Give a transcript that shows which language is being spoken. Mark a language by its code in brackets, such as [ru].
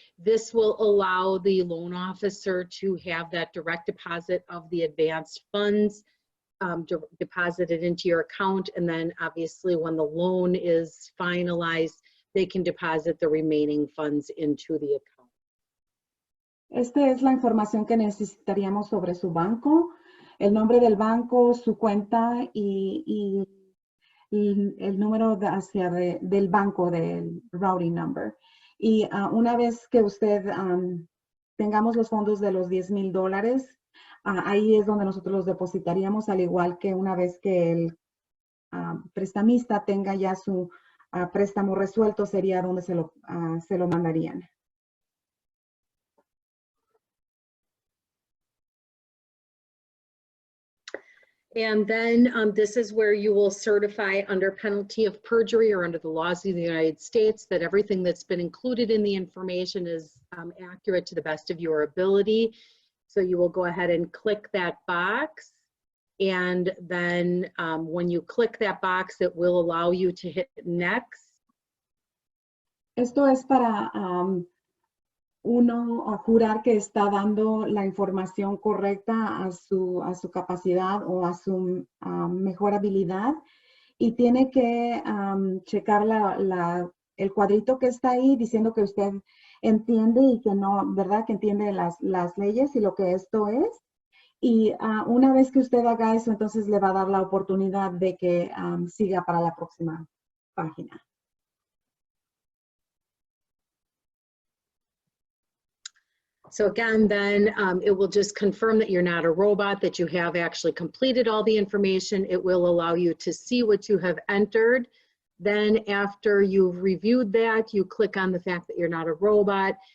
[en] This will allow the loan officer to have that direct deposit of the advanced funds deposited into your account, and then obviously when the loan is finalized, they can deposit the remaining funds into the account. [es] Esta es la información que necesitaríamos sobre su banco. El nombre del banco, su cuenta y el número del banco, del routing number. Y una vez que usted tengamos los fondos de los $10,000, ahí es donde nosotros los depositaríamos, al igual que una vez que el prestamista tenga ya su préstamo resuelto, sería donde se lo mandarían. [en] And then this is where you will certify under penalty of perjury or under the laws of the United States that everything that's been included in the information is accurate to the best of your ability. So you will go ahead and click that box. And then when you click that box, it will allow you to hit next. [es] Esto es para uno jurar que está dando la información correcta a su capacidad o a su mejor habilidad, y tiene que checar el cuadrito que está ahí diciendo que usted entiende y que no, ¿verdad? Que entiende las leyes y lo que esto es. Y una vez que usted haga eso, entonces le va a dar la oportunidad de que siga para la próxima página. [en] So again, then it will just confirm that you're not a robot, that you have actually completed all the information. It will allow you to see what you have entered. Then after you've reviewed that, you click on the fact that you're not a robot.